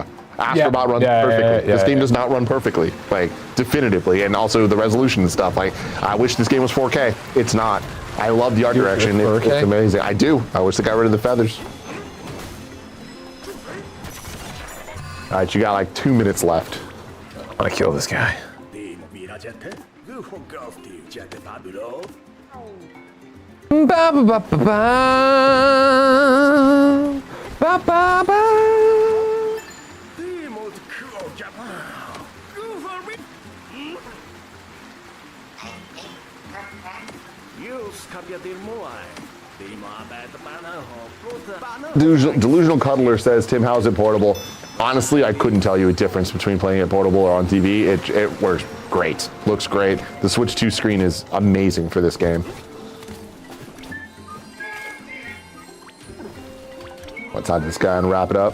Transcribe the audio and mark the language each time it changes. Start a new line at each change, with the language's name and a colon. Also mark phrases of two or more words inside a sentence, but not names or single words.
English: Astrobot runs perfectly. This game does not run perfectly, like definitively, and also the resolution and stuff. Like, I wish this game was 4K. It's not. I love the art direction. It's amazing. I do. I wish they got rid of the feathers. All right, you got like 2 minutes left. I'm gonna kill this guy. Ba ba ba ba ba ba ba. Delusional Cuddler says, Tim, how's it portable? Honestly, I couldn't tell you a difference between playing it portable or on TV. It works great. Looks great. The Switch 2 screen is amazing for this game. Let's hide this guy and wrap it up.